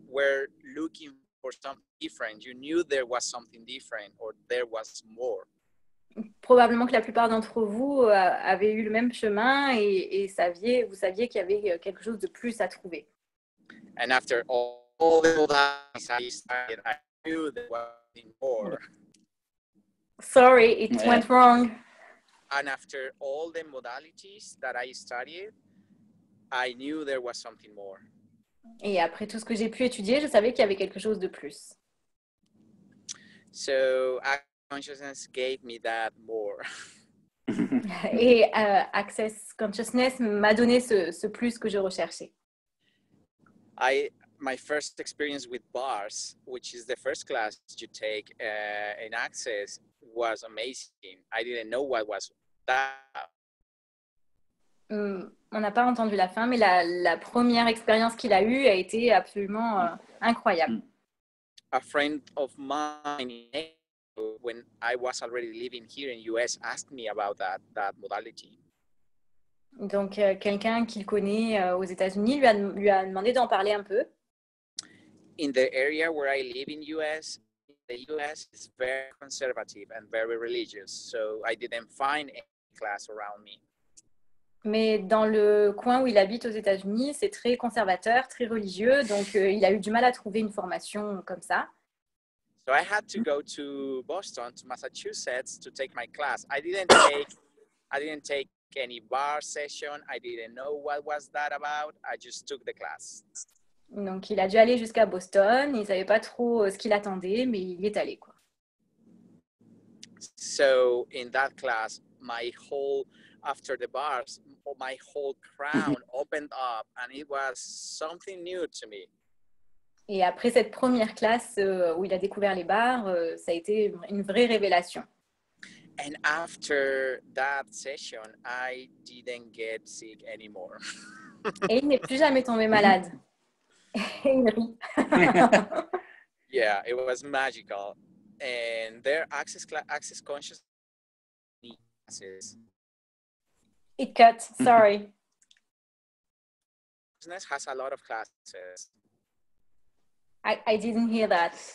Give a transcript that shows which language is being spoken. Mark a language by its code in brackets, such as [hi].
[en] Were looking for something different. You knew there was something different or there was more. [fr] Probablement que la plupart d'entre vous avaient eu le même chemin et vous saviez qu'il y avait quelque chose de plus à trouver. [en] And after all all the modalities I started, I knew there was something more. Sorry, it went wrong. And after all the modalities that I studied, I knew there was something more. [fr] Et après tout ce que j'ai pu étudier, je savais qu'il y avait quelque chose de plus. [en] So consciousness gave me that more. [fr] Et Access Consciousness m'a donné ce plus que je recherchais. [en] My first experience with bars, which is the first class you take in Access, was amazing. I didn't know what was that. [fr] On n'a pas entendu la fin, mais la première expérience qu'il a eue a été absolument incroyable. [en] A friend of mine, when I was already living here in US, asked me about that modality. [fr] Donc, quelqu'un qu'il connaît aux États-Unis lui a demandé d'en parler un peu. [en] In the area where I live in US, the US is very conservative and very religious, so I didn't find any class around me. [fr] Mais dans le coin où il habite aux États-Unis, c'est très conservateur, très religieux, donc il a eu du mal à trouver une formation comme ça. [en] So I had to go to Boston, to Massachusetts, to take my class. I didn't take any bar session. I didn't know what was that about. I just took the class. [fr] Donc il a dû aller jusqu'à Boston. Il savait pas trop ce qu'il attendait, mais il y est allé, quoi. [en] So in that class, after the bars, my whole crown opened up, and it was something new to me. [fr] Et après cette première classe où il a découvert les bars, ça a été une vraie révélation. [en] And after that session, I didn't get sick anymore. [fr] Et il n'est plus jamais tombé malade. Et il rit. [en] Yeah, it was magical. And their access consciousness classes. It cut, sorry. Consciousness has a lot of classes. I didn't hear that.